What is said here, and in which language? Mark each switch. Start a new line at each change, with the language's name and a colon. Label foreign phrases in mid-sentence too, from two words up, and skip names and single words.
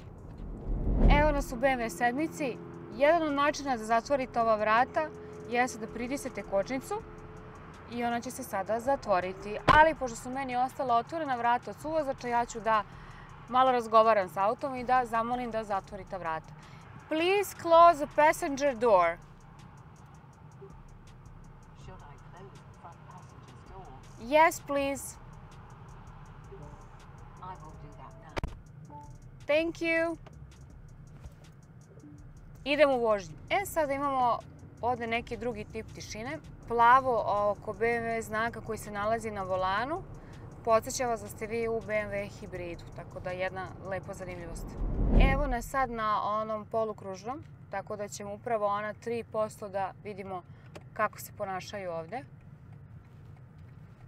Serbian: Evo nas u BMW 7. Jedan od načina da zatvorite ova vrata jeste da pritisnete kočnicu i ona će se sada zatvoriti. Ali pošto su meni ostala otvorena vrata od suvozača, ja ću da malo razgovaram s autom i da zamolim da zatvorite vrata.
English: Please close the passenger door. Should I close the front passenger's door? Yes, please. I will do that now. Thank you.
Serbian: Idemo u vožnju. Sada imamo ovdje neki drugi tip tišine. Plavo oko BMW znaka koji se nalazi na volanu podsjeća vas da ste vi u BMW hibridu, tako da je jedna lepa zanimljivost. Evo nas sad na onom polukružnom, tako da ćemo upravo ona 3% da vidimo kako se ponašaju ovdje.